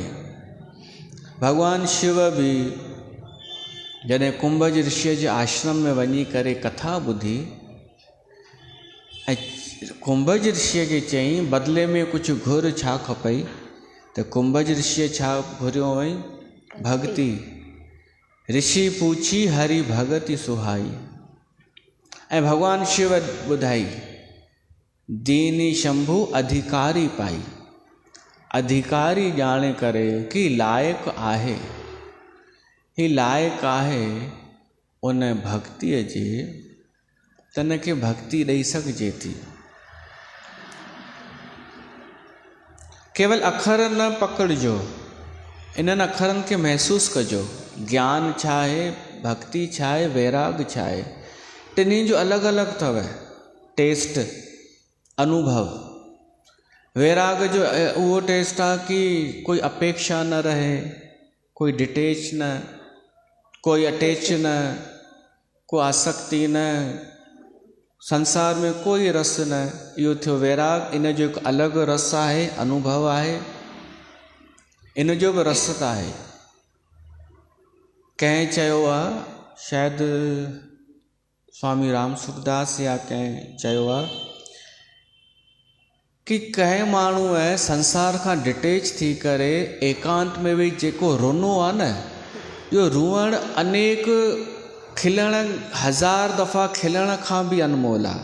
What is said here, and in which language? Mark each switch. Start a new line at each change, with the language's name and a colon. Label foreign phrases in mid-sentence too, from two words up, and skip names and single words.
Sindhi: भॻवानु शिव बि जॾहिं कुंभज ऋषिअ जे आश्रम में वञी करे कथा ॿुधी ऐं कुंभज ऋषिअ खे चयईं बदिले में कुझु घुर, छा खपई? त कुंभज ऋषिअ छा घुरियो हुअईं?
Awadhi: भक्ति। ऋषि पूछी हरि भगति सुहाई।
Sindhi: ऐं भॻवानु शिव ॿुधाई
Awadhi: दीनी शंभु अधिकारी पाई।
Sindhi: अधिकारी ॼाणे करे कि लाइक़ु आहे, ही लाइक़ु आहे उन भक्तिअ जे, त हिनखे भक्ति ॾेई सघिजे थी। केवल अखर न पकड़िजो, इन्हनि अखरनि खे महसूसु कजो। ज्ञान छा आहे, भक्ति छा आहे, वैराग छा आहे, टिनी जो अलॻि अलॻि अथव टेस्ट, अनुभव। वैराग जो उहो टेस्ट आहे कि कोई अपेक्षा न रहे, कोई डिटेच न, कोई अटैच न, कोई आसक्ति न, संसार में कोई रस न। इहो थियो वैराग। इन जो हिकु अलॻि रस आहे, अनुभव आहे, इन जो बि रस त आहे। कंहिं चयो आहे, शायदि स्वामी राम सुखदास या कंहिं चयो आहे कि कंहिं माण्हू आहे संसार खां डिटेच थी करे एकांत में वेही जेको रुनो आहे न, इहो रुअण अनेक खिलण, 1000 दफ़ा खिलण खां बि अनमोल आहे।